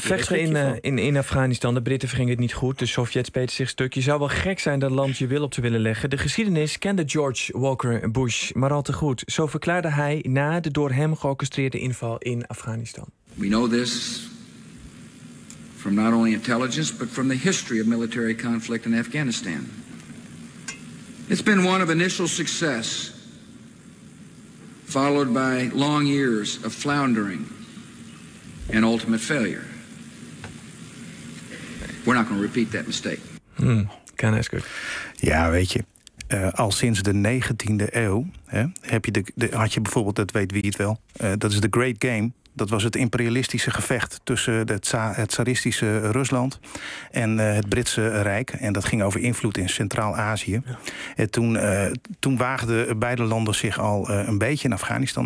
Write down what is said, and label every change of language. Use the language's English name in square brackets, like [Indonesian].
[Dutch] Vechten in Afghanistan, de Britten vergingen het niet goed, de Sovjets beten zich stuk. Je zou wel gek zijn dat land je wil op te willen leggen. De geschiedenis kende George Walker Bush maar al te goed. Zo verklaarde hij na de door hem georchestreerde inval in Afghanistan. [English] We know this from not only intelligence, but from the history of military conflict in Afghanistan. It's been one of initial success, followed by long years of floundering and ultimate failure. We're not going to repeat that mistake. Kind of good. [Dutch] Ja, weet je, al sinds de 19e eeuw had je bijvoorbeeld, dat weet wie het wel, dat is The Great Game. Dat was het imperialistische gevecht tussen het tsaristische Rusland en het Britse Rijk. En dat ging over invloed in Centraal-Azië. Ja. En toen waagden beide landen zich al een beetje in Afghanistan.